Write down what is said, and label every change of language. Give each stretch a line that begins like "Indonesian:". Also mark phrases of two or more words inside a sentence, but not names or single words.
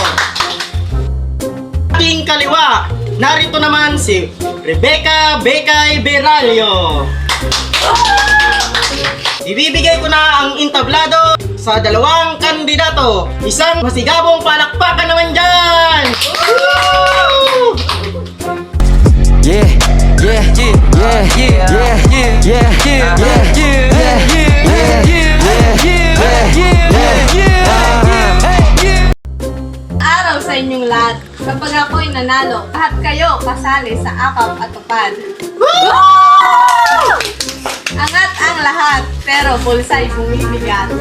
Filipino: Aking kaliwa, narito naman si Rebecca Bekay Beralio. Ibibigay ko na ang entablado sa dalawang kandidato. Isang masigabong palakpakan naman dyan! Woo!
English: Yeah, yeah, yeah, yeah, yeah, yeah, yeah, yeah, yeah,
Filipino: Araw sa inyong lahat. Kapag ako'y nanalo, lahat kayo kasali sa akap at tupad. Angat ang lahat, pero bulsa'y bumibigat.